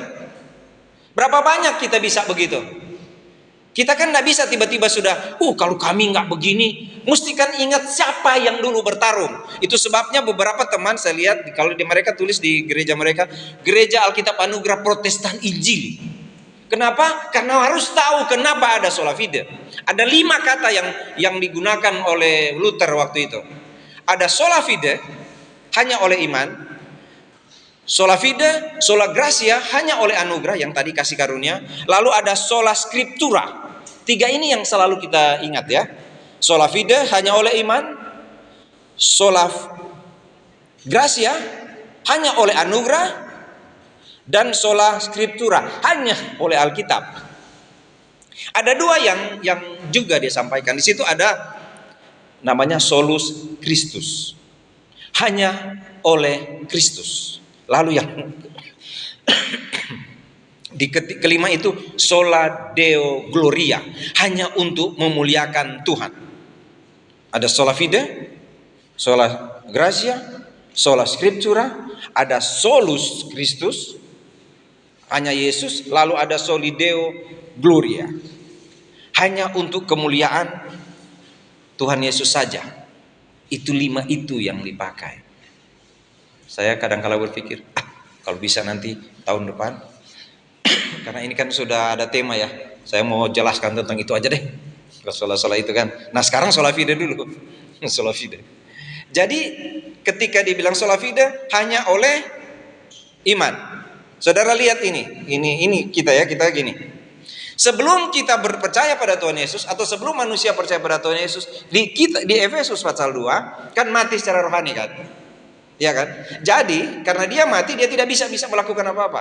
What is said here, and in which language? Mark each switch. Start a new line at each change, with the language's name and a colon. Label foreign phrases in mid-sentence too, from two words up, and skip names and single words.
Indonesian: Berapa banyak kita bisa begitu? Kita kan tidak bisa tiba-tiba sudah, kalau kami nggak begini, mesti kan ingat siapa yang dulu bertarung. Itu sebabnya beberapa teman saya lihat, kalau mereka tulis di gereja mereka, Gereja Alkitab Anugerah Protestan Injili. Kenapa? Karena harus tahu kenapa ada
Latin: sola fide.
Indonesian: Ada 5 kata yang digunakan oleh Luther waktu itu. Ada
Latin: sola fide,
Indonesian: hanya oleh iman.
Latin: Sola fide, sola gratia,
Indonesian: hanya oleh anugerah yang tadi kasih karunia. Lalu ada
Latin: sola scriptura.
Indonesian: 3 ini yang selalu kita ingat ya.
Latin: Sola fide
Indonesian: hanya oleh iman.
Latin: Sola gratia
Indonesian: hanya oleh anugerah, dan
Latin: sola scriptura,
Indonesian: hanya oleh Alkitab. Ada dua yang juga dia sampaikan. Di situ ada namanya
Latin: solus Christus,
Indonesian: hanya oleh Kristus. Lalu yang di kelima itu
Latin: sola deo gloria,
Indonesian: hanya untuk memuliakan Tuhan.
Latin: Ada sola fide, sola gratia, sola scriptura, ada solus Christus,
Indonesian: hanya Yesus, lalu ada
Latin: soli deo gloria,
Indonesian: hanya untuk kemuliaan Tuhan Yesus saja. Itu 5 itu yang dipakai. Saya kadang-kala berpikir, kalau bisa nanti tahun depan, karena ini kan sudah ada tema ya, saya mau jelaskan tentang itu aja deh, sola itu kan. Nah sekarang
Latin: sola fide
Indonesian: dulu.
Latin: Sola fide.
Indonesian: Jadi ketika dibilang
Latin: sola fide,
Indonesian: hanya oleh iman. Saudara lihat ini kita gini. Sebelum kita percaya pada Tuhan Yesus, atau sebelum manusia percaya pada Tuhan Yesus, di Efesus pasal 2 kan mati secara rohani kan, ya kan? Jadi karena dia mati, dia tidak bisa melakukan apa-apa.